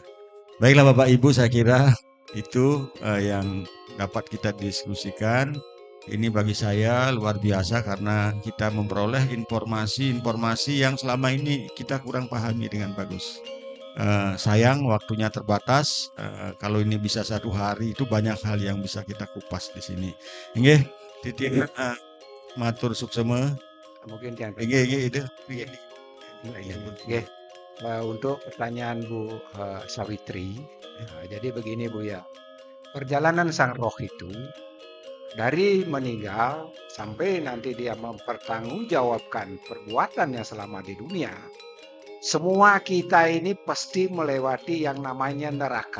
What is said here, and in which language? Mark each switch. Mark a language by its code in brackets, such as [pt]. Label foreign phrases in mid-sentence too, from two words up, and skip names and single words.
[id] Baiklah Bapak Ibu, saya kira itu yang dapat kita diskusikan. Ini bagi saya luar biasa karena kita memperoleh informasi-informasi yang selama ini kita kurang pahami dengan bagus. Sayang waktunya terbatas. Kalau ini bisa 1 hari itu banyak hal yang bisa kita kupas di sini. [ban] Nggih, titik matur suksema. [id] Mungkin yang Nggih itu. Nggih. Untuk pertanyaan Bu Sawitri, jadi begini Bu ya, perjalanan sang roh itu dari meninggal sampai nanti dia mempertanggungjawabkan perbuatannya selama di dunia, semua kita ini pasti melewati yang namanya neraka.